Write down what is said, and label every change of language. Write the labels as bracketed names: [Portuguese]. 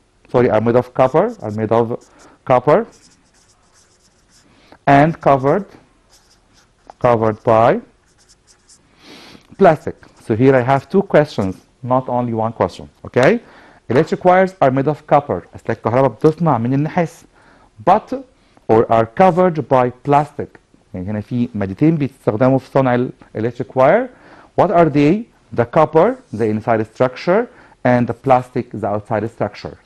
[English] Sorry, are made of copper, and covered by plastic. So here I have two questions, not only one question. Okay? Electric wires are made of copper. [Arabic] أسلاك الكهرباء بتصنع من النحاس. [English] But or are covered by plastic. [Arabic] يعني هنا في مادتين بيستخدموا في صنع [English] electric wire. What are they? The copper, the inside structure, and the plastic, the outside structure.